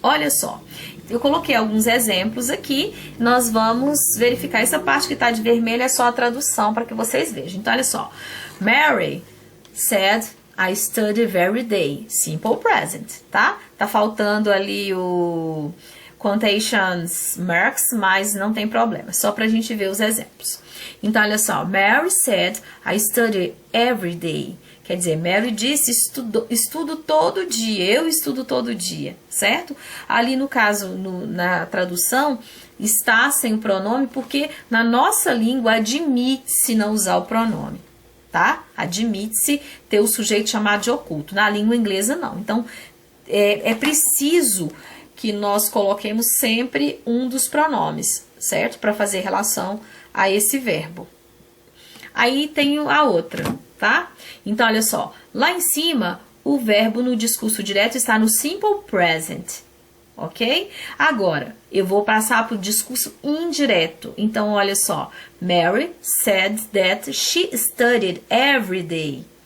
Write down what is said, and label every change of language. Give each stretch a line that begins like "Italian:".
Portuguese: Olha só, eu coloquei alguns exemplos aqui, nós vamos verificar essa parte que está de vermelho, é só a tradução para que vocês vejam. Então, olha só,
English: Mary said, I study every day, simple present,
Portuguese: tá? Tá faltando ali o quotations marks, mas não tem problema, só pra gente ver os exemplos. Então, olha só,
English: Mary said, I study every day.
Portuguese: Quer dizer, Mary disse, estudo todo dia, eu estudo todo dia, certo? Ali no caso, na tradução, está sem o pronome, porque na nossa língua admite-se não usar o pronome, tá? Admite-se ter o sujeito chamado de oculto. Na língua inglesa, não. Então, é preciso que nós coloquemos sempre um dos pronomes, certo? Para fazer relação a esse verbo. Aí tem a outra, tá? Então, olha só, lá em cima, o verbo no discurso direto está no simple present, ok? Agora, eu vou passar para o discurso indireto. Então, olha só,
English: Mary said that she studied every day.